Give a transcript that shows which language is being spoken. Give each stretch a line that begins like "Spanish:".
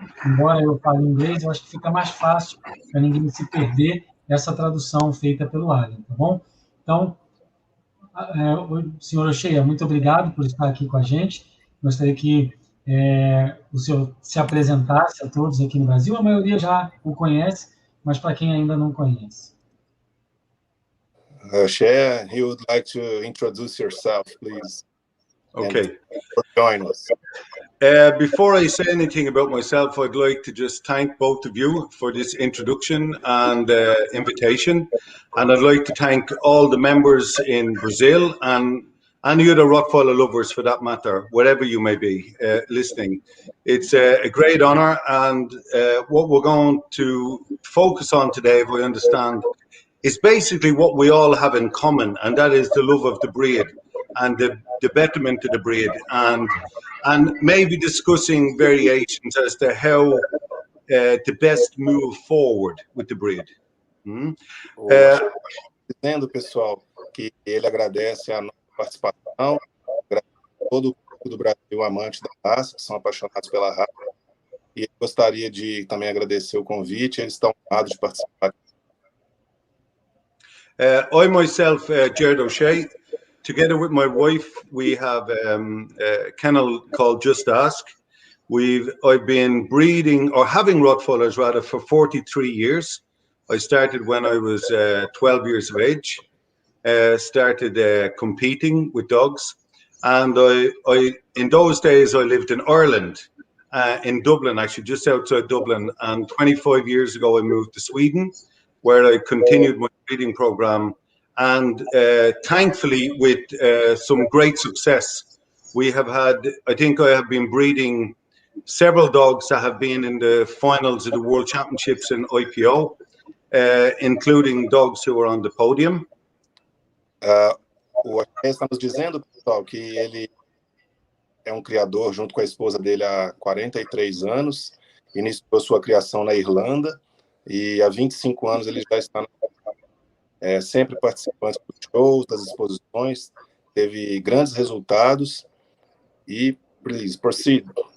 Portuguese: Embora eu fale inglês, eu acho que fica mais fácil para ninguém se perder essa tradução feita pelo Allen, tá bom? Então, senhor Oshea, muito obrigado por estar aqui com a gente. Gostaria que o senhor se apresentasse a todos aqui no Brasil. A maioria já o conhece, mas para quem ainda não conhece.
English: Oshea, you would like to introduce yourself, please? Okay. Join us. Before I say anything about myself, I'd like to just thank both of you for this introduction and invitation. And I'd like to thank all the members in Brazil and any other Rottweiler lovers for that matter, wherever you may be listening. It's a great honor, and what we're going to focus on today, if I understand, is basically what we all have in common, and that is the love of the breed and the betterment of the breed, and maybe discussing variations as to how to best move forward with the breed.
Portuguese: Dizendo, pessoal, que ele agradece a nossa participação, agradece a todo o público do Brasil amante da raça, que são apaixonados pela raça, e gostaria de também agradecer o convite, eles estão honrados de participar.
English: I myself, Gerard Oshea, together with my wife, we have a kennel called Just Ask. I've been breeding, or having Rottweilers rather, for 43 years. I started when I was 12 years of age, started competing with dogs. And I in those days, I lived in Ireland, in Dublin, actually, just outside Dublin. And 25 years ago, I moved to Sweden, where I continued my breeding program. And thankfully, with some great success, we have had, I think I have been breeding several dogs that have been in the finals of the World Championships in IPO, including dogs who are on the podium.
Portuguese: O Oshea está nos dizendo, pessoal, que ele é um criador junto com a esposa dele há 43 anos, iniciou sua criação na Irlanda, e há 25 anos ele já está sempre participando dos shows, das exposições, teve grandes resultados, e
English: please proceed.